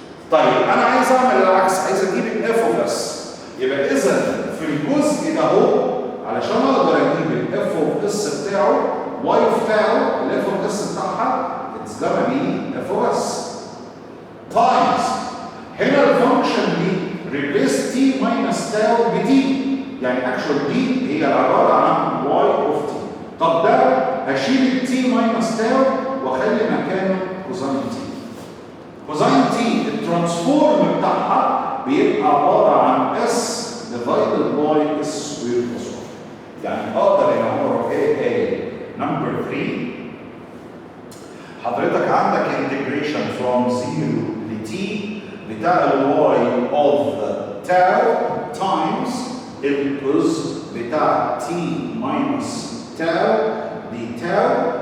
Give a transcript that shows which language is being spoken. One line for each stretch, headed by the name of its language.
Arabic: طيب انا عايز اعمل العكس، عايز اجيب الاف اوف اس. يبقى اذا في الجزء ده اهو علشان اقدر اجيب الاف اوف اس بتاعه y بتاعه الاف اوف اس بتاعها
English: it's gonna be f of s times
Arabic: هنا الفانكشن دي
English: replace t minus tau
Arabic: ب t، يعني
English: actual
Arabic: دي هي عباره عن y of t. طب ده هشيل ال
English: t minus tau
Arabic: واخلي مكانه كوزين t. كوزين t الترانسفورم بتاعها بيبقى عباره عن
English: s divided by s squared plus 1.
Arabic: يعني اقدر هنا اقول ايه نمبر 3 حضرتك عندك integration
English: from 0
Arabic: ل t بتاع ال
English: y of tau times
Arabic: الجزء بتاع
English: t minus tau
Arabic: دي tau.